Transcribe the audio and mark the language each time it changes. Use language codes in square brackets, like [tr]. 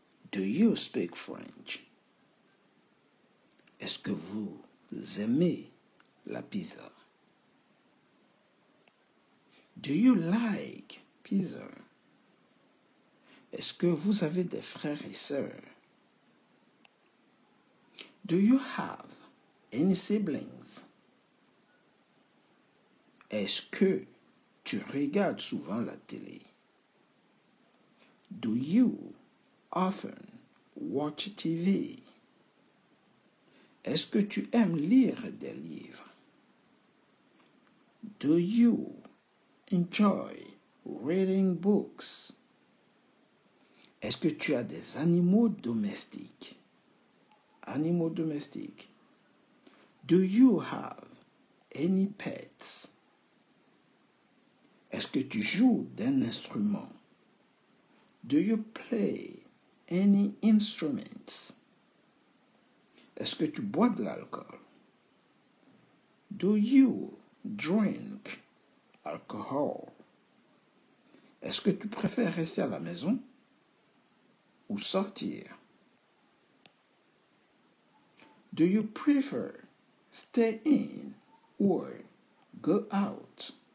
[en] Do you speak French? [fr] Est-ce que vous aimez la pizza? [en] Do you like pizza? [fr] Est-ce que vous avez des frères et sœurs? [en] Do you have any siblings? [fr] Est-ce que tu regardes souvent la télé? [en] Do you often watch TV? [fr] Est-ce que tu aimes lire des livres? [en] Do you enjoy reading books? [fr] Est-ce que tu as des animaux domestiques? Animaux domestiques. [en] Do you have any pets? [fr] Est-ce que tu joues d'un instrument? [en] Do you play any instruments? [fr] Est-ce que tu bois de l'alcool? [en] Do you drink alcohol? [fr] Est-ce que tu préfères rester à la maison ou sortir? [en] Do you prefer stay in or go out?